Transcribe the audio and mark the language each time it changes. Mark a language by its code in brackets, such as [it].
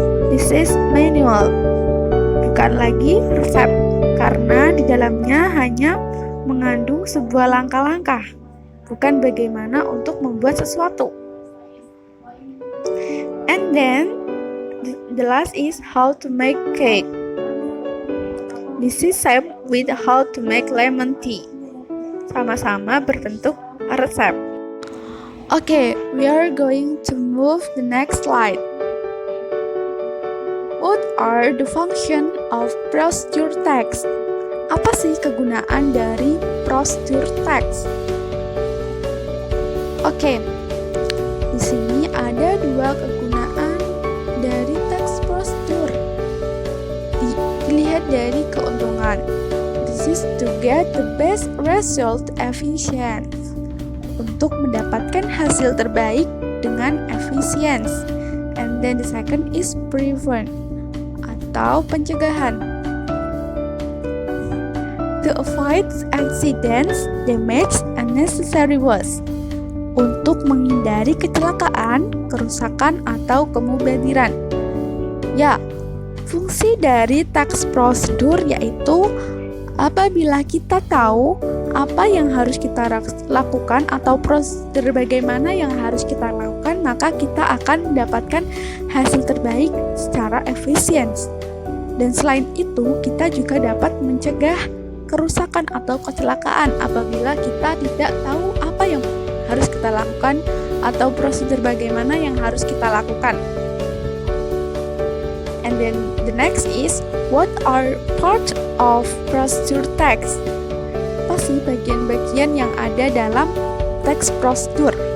[en] This is manual, [id] bukan lagi resep, karena di dalamnya hanya mengandung sebuah langkah-langkah, bukan bagaimana untuk membuat sesuatu. [en] And then, the last is how to make cake. This is same with how to make lemon tea. [id] Sama-sama berbentuk resep. [en] Okay, we are going to move the next slide. What are the function of procedure text? [id] Apa sih kegunaan dari procedure text? Oke, di sini ada dua kegunaan dari teks prosedur. Dilihat dari keuntungan. [en] This is to get the best result efficient. [id] Untuk mendapatkan hasil terbaik dengan efisien. [en] And then the second is prevent, [id] atau pencegahan. [en] To avoid accidents, damage, unnecessary waste. [id] Untuk menghindari kecelakaan, kerusakan, atau kemubadiran. Ya, fungsi dari teks prosedur yaitu apabila kita tahu apa yang harus kita lakukan atau prosedur bagaimana yang harus kita lakukan, maka kita akan mendapatkan hasil terbaik secara efisien. Dan selain itu, kita juga dapat mencegah kerusakan atau kecelakaan apabila kita tidak tahu apa yang harus kita lakukan atau prosedur bagaimana yang harus kita lakukan. [en] And then the next is, what are part of procedure text? [id] Apa sih bagian-bagian yang ada dalam teks prosedur?